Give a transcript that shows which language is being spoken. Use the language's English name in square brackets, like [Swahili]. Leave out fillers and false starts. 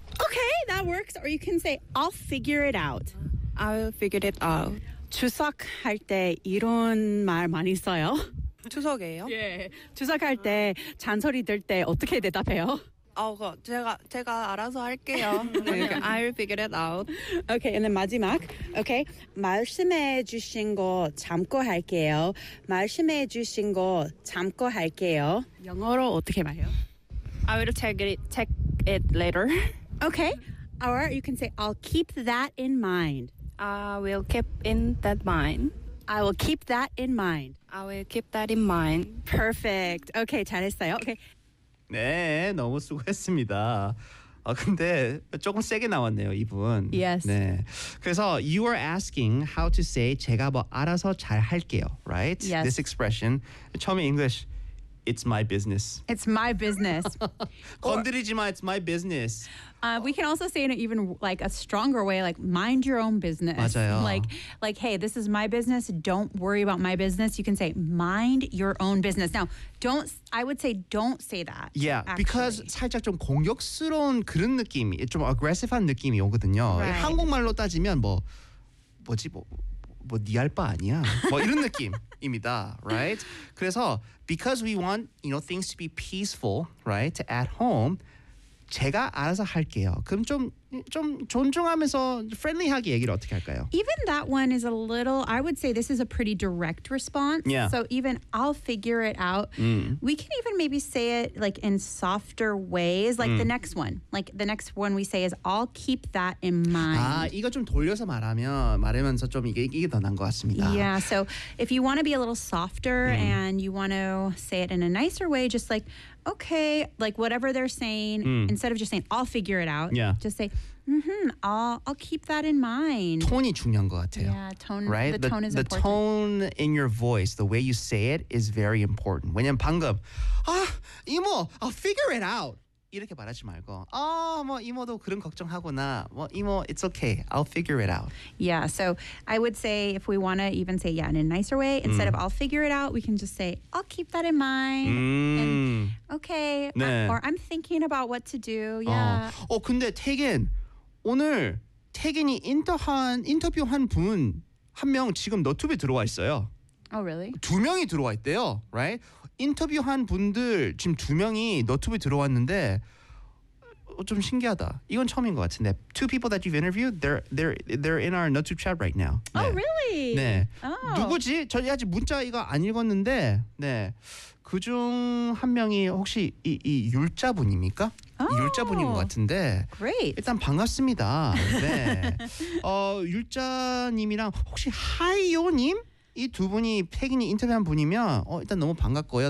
[English] Okay, that works. Or you can say, I'll figure it out. I'll figure it out. [Korean] 추석할 때 이런 말 많이 써요? 추석이에요? 예. 추석할 때 잔소리 들 때 어떻게 대답해요? 제가 알아서 할게요. 네, [English] I'll figure it out. Okay, and then [Korean] 마지막. Okay, 말씀해 주신 거 참고할게요. 말씀해 주신 거 참고할게요. 영어로 어떻게 말해요? [English] I will take it later. Okay, or you can say I'll keep that in mind. I will keep in that mind. I will keep that in mind. I will keep that in mind. Perfect. Okay, [Korean] 잘했어요. [English] Okay. [Korean] 네, 너무 수고했습니다. 아, 근데 조금 세게 나왔네요, 이분. [English] Yes. [Korean] 네. 그래서 [English] you are asking how to say [Korean] 제가 뭐 알아서 잘 할게요, right? [English] Yes. This expression. 처음에 English, it's my business. It's my business. [Korean] 건드리지 마, [English] it's my business. We can also say in an even like a stronger way, like mind your own business. [Korean] 맞아요. [English] Like, hey, this is my business. Don't worry about my business. You can say mind your own business. Now, I would say don't say that. Yeah, actually. [Korean] Because 살짝 좀 공격스러운 그런 느낌이 좀 aggressive한 느낌이 오거든요. [English] Right. [Korean] 한국말로 따지면 뭐지 네 할 바 아니야. 뭐 이런 느낌입니다. Right? [English] 그래서 because we want, you know, things to be peaceful, right? At home. [Korean] 제가 알아서 할게요. 그럼 좀 존중하면서 friendly하게 얘기를 어떻게 할까요? [English] Even that one is a little, I would say this is a pretty direct response. Yeah. So even I'll figure it out. Mm. We can even maybe say it like in softer ways. Like the next one. Like the next one we say is I'll keep that in mind. [Korean] 아, 이거 좀 돌려서 말하면서 좀 이게 더 난 것 같습니다. [English] Yeah, so if you want to be a little softer and you want to say it in a nicer way, just like, okay, like whatever they're saying, instead of just saying, I'll figure it out, just say, I'll keep that in mind. [Korean] Tone이 중요한 것 같아요. [English] Yeah, tone, right? The tone is important. The tone in your voice, the way you say it is very important. [Korean] 왜냐면 방금, 아, 이모, [English] I'll figure it out. [Korean] 이렇게 말하지 말고, 아, 뭐 이모도 그런 걱정하구나. [English] 뭐 이모, it's okay, I'll figure it out. Yeah, so I would say if we want to even say, yeah, in a nicer way, instead of I'll figure it out, we can just say, I'll keep that in mind. Okay, [Korean] 네. [English] Or I'm thinking about what to do, yeah. [Korean] 어, 근데 태근, 오늘 태근이 인터뷰한 분 한 명 지금 너튜브에 들어와 있어요. [English] Oh, really? [Korean] 두 명이 들어와 있대요, right? 인터뷰한 분들 지금 두 명이 너튜브에 들어왔는데 좀 신기하다. 이건 처음인 것 같은데. [English] Two people that you've interviewed, they're in our YouTube chat right now. 네. Oh, really? [Korean] 네. Oh. 누구지? 저 아직 문자 이거 안 읽었는데. 네. 그중 한 명이 혹시 이 율자 분입니까? Oh. 율자 분인 것 같은데. [English] Great. [Korean] 일단 반갑습니다. 네. 율자 님이랑 혹시 하이요 님? 이 두 분이 태긴이 인터뷰한 분이면 일단 너무 반갑고요.